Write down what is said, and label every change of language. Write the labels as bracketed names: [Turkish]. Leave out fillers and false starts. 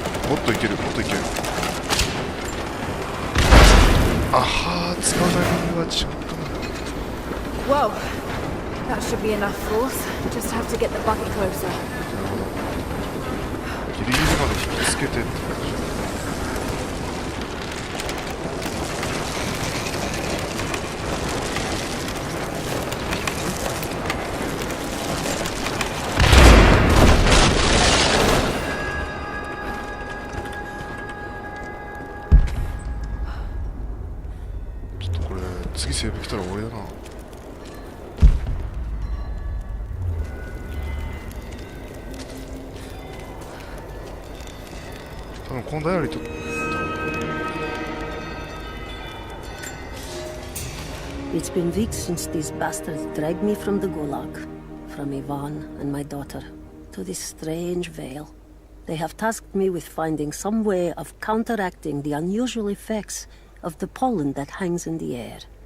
[Japanese] もっといける、もっといける。あはー、使うタイミングが違ったな。 [English] Whoa! That should be enough force. Just have to get the bucket closer. [Japanese] なるほど。ギリギリまで引きつけてって感じ。次セーブ来たら終わりだな。多分このダイアリーと [English] It's been weeks since these bastards dragged me from the Gulag, from Ivan and my daughter, to this strange vale. They have tasked me with finding some way of counteracting the unusual effects of the pollen that hangs in the air.